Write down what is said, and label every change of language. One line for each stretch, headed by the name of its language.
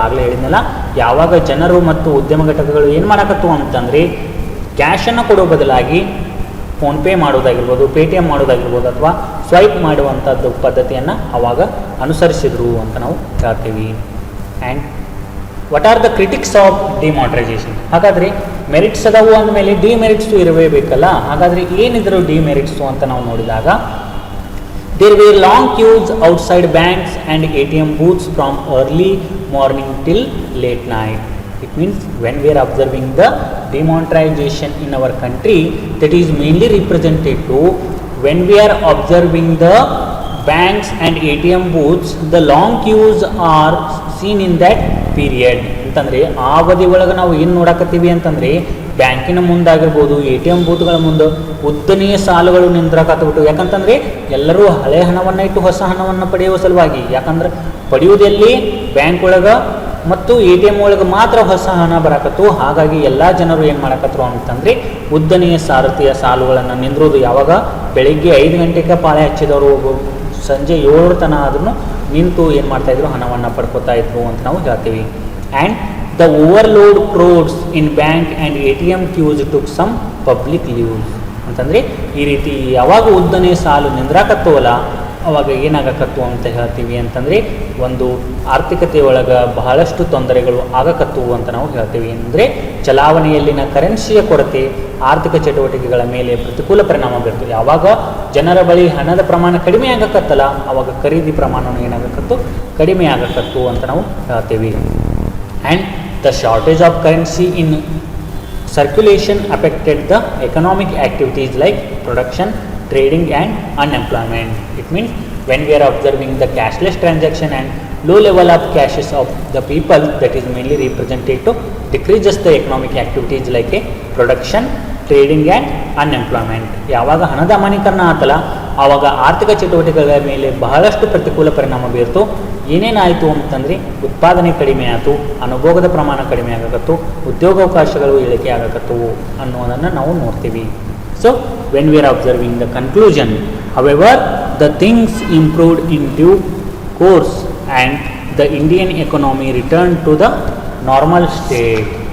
Kannada: ಆಗಲೇ ಹೇಳಿದ್ನಲ್ಲ, ಯಾವಾಗ ಜನರು ಮತ್ತು ಉದ್ಯಮ ಘಟಕಗಳು ಏನು ಮಾಡಕತ್ತು ಅಂತಂದರೆ ಕ್ಯಾಶನ್ನು ಕೊಡೋ ಬದಲಾಗಿ ಫೋನ್ಪೇ ಮಾಡೋದಾಗಿರ್ಬೋದು, ಪೇಟಿಎಮ್ ಮಾಡೋದಾಗಿರ್ಬೋದು ಅಥವಾ ಸ್ವೈಪ್ ಮಾಡುವಂಥದ್ದು ಪದ್ಧತಿಯನ್ನು ಅವಾಗ ಅನುಸರಿಸಿದ್ರು ಅಂತ ನಾವು ಹೇಳ್ತೀವಿ.
English: And what are the critics of demonetization?
Kannada: ಹಾಗಾದರೆ ಮೆರಿಟ್ಸ್ ಅದಾವು ಅಂದಮೇಲೆ ಡಿಮೆರಿಟ್ಸು ಇರಬೇಕಲ್ಲ. ಹಾಗಾದರೆ ಏನಿದ್ರು ಡಿಮೆರಿಟ್ಸು ಅಂತ ನಾವು ನೋಡಿದಾಗ,
English: there were long queues outside banks and ATM booths from early morning till late night. It means when we are observing the demonetization in our country, that is mainly represented to when we are observing the banks and ATM booths, the long queues are seen in that period.
Kannada: ಯಾಕಂತಂದರೆ ಆ ಅವಧಿ ಒಳಗೆ ನಾವು ಏನು ನೋಡಕತ್ತೀವಿ ಅಂತಂದರೆ ಬ್ಯಾಂಕಿನ ಮುಂದಾಗಿರ್ಬೋದು, ATM ಬೂತ್ಗಳ ಮುಂದೆ ಉದ್ದನೆಯ ಸಾಲುಗಳು ನಿಂದ್ರಾಕತ್ಬಿಟ್ಟು. ಯಾಕಂತಂದರೆ ಎಲ್ಲರೂ ಹಳೆ ಹಣವನ್ನು ಇಟ್ಟು ಹೊಸ ಹಣವನ್ನು ಪಡೆಯುವ ಸಲುವಾಗಿ. ಯಾಕಂದ್ರೆ ಪಡೆಯುವುದೆಲ್ಲಿ ಬ್ಯಾಂಕ್ ಒಳಗೆ ಮತ್ತು ATM ಒಳಗೆ ಮಾತ್ರ ಹೊಸ ಹಣ ಬರಾಕತ್ತು. ಹಾಗಾಗಿ ಎಲ್ಲ ಜನರು ಏನು ಮಾಡಕತ್ತರು ಅಂತಂದರೆ ಉದ್ದನೆಯ ಸಾರಥಿಯ ಸಾಲುಗಳನ್ನು ನಿಂದ್ರೋದು. ಯಾವಾಗ ಬೆಳಿಗ್ಗೆ 5 ಗಂಟೆಗೆ ಪಾಳೆ ಹಚ್ಚಿದವರು ಸಂಜೆ 7 ತನಕ ಆದ್ರೂ ನಿಂತು ಏನು ಮಾಡ್ತಾಯಿದ್ರು, ಹಣವನ್ನು ಪಡ್ಕೋತಾ ಇದ್ರು ಅಂತ ನಾವು ಹೇಳ್ತೀವಿ.
English: and the overload crowds in bank and ATM queues took some public leaves
Kannada: ಅಂತಂದರೆ ಈ ರೀತಿ ಯಾವಾಗ ಉದ್ದನೆ ಸಾಲು ನಿಂದ್ರಾಕತ್ತವಲ್ಲ ಅವಾಗ ಏನಾಗಕತ್ತು ಅಂತ ಹೇಳ್ತೀವಿ ಅಂತಂದರೆ ಒಂದು ಆರ್ಥಿಕತೆಯೊಳಗೆ ಬಹಳಷ್ಟು ತೊಂದರೆಗಳು ಆಗಕತ್ತು ಅಂತ ನಾವು ಹೇಳ್ತೀವಿ. ಅಂದರೆ ಚಲಾವಣೆಯಲ್ಲಿನ ಕರೆನ್ಸಿಯ ಕೊರತೆ ಆರ್ಥಿಕ ಚಟುವಟಿಕೆಗಳ ಮೇಲೆ ಪ್ರತಿಕೂಲ ಪರಿಣಾಮ ಬೀರ್ತದೆ. ಯಾವಾಗ ಜನರ ಬಳಿ ಹಣದ ಪ್ರಮಾಣ ಕಡಿಮೆ ಆಗಕತ್ತಲ್ಲ ಅವಾಗ ಖರೀದಿ ಪ್ರಮಾಣವೂ ಏನಾಗಕತ್ತು, ಕಡಿಮೆ ಆಗಕತ್ತು ಅಂತ ನಾವು ಹೇಳ್ತೀವಿ.
English: And the shortage of currency in circulation affected the economic activities like production, trading and unemployment. It means when we are observing the cashless transaction and low level of cashes of the people, that is mainly represented to decreases the economic activities like a production, trading and unemployment.
Kannada: ಯಾವಾಗ ಹಣದ ಅಮಾನ್ಯೀಕರಣ ಆತಲ್ಲ ಆವಾಗ ಆರ್ಥಿಕ ಚಟುವಟಿಕೆಗಳ ಮೇಲೆ ಬಹಳಷ್ಟು ಪ್ರತಿಕೂಲ ಪರಿಣಾಮ ಬೀರ್ತು. ಏನೇನಾಯಿತು ಅಂತಂದರೆ ಉತ್ಪಾದನೆ ಕಡಿಮೆ ಆಯಿತು, ಅನುಭೋಗದ ಪ್ರಮಾಣ ಕಡಿಮೆ ಆಗಕತ್ತು, ಉದ್ಯೋಗಾವಕಾಶಗಳು ಇಳಿಕೆ ಆಗಕತ್ತವು ಅನ್ನೋದನ್ನು ನಾವು ನೋಡ್ತೀವಿ.
English: So when we are observing the conclusion, however the things improved in due course and the Indian economy return to the normal state.